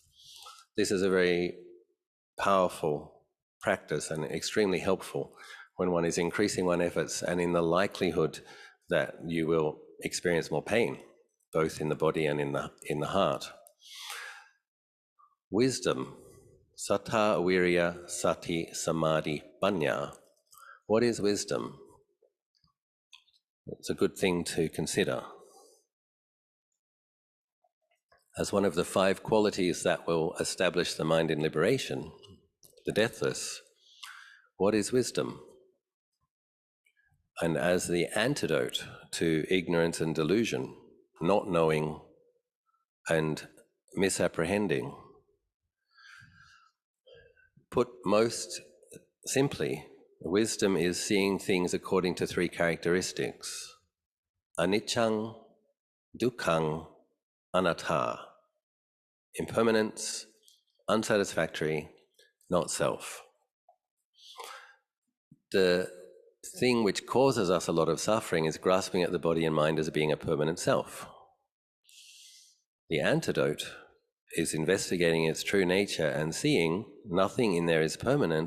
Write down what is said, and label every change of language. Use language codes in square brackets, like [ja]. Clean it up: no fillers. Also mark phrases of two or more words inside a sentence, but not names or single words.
[en] This is a very powerful practice and extremely helpful when one is increasing one's efforts and in the likelihood that you will experience more pain, both in the body and in the heart. Wisdom, [pi] sattha, virya, sati, samadhi, panya. [en] What is wisdom? It's a good thing to consider. As one of the 5 qualities that will establish the mind in liberation, the deathless, what is wisdom? And as the antidote to ignorance and delusion, not knowing and misapprehending, put most simply, wisdom is seeing things according to 3 characteristics: [pi] aniccaṃ, dukkhaṃ, anattā. [en] Impermanence, unsatisfactory, not self. The thing which causes us a lot of suffering is grasping at the body and mind as being a permanent self. The antidote is investigating its true nature and seeing nothing in there is permanent.